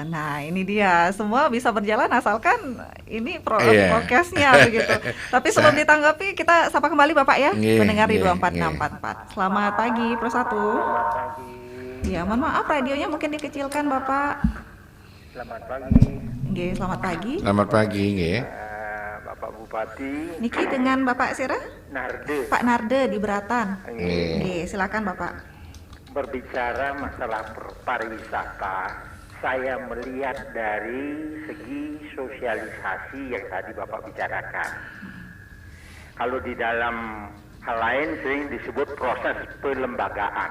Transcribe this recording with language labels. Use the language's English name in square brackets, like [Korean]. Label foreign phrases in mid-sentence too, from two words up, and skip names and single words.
[Indonesian] Nah ini dia, semua bisa berjalan asalkan ini prokesnya begitu. Tapi sebelum ditanggapi, kita sapa kembali Bapak ya, mendengar di 24644. Selamat pagi, Pro 1. Selamat pagi. Ya, mohon maaf radionya mungkin dikecilkan Bapak. Selamat pagi. Nggih, selamat pagi. Selamat pagi, nggih. Bapak Bupati. Niki dengan Bapak Sira? Narde. Pak Narde di Beratan. Nggih. Nggih, silakan Bapak. Berbicara masalah pariwisata, saya melihat dari segi sosialisasi yang tadi Bapak bicarakan. Kalau di dalam hal lain sering disebut proses pelembagaan.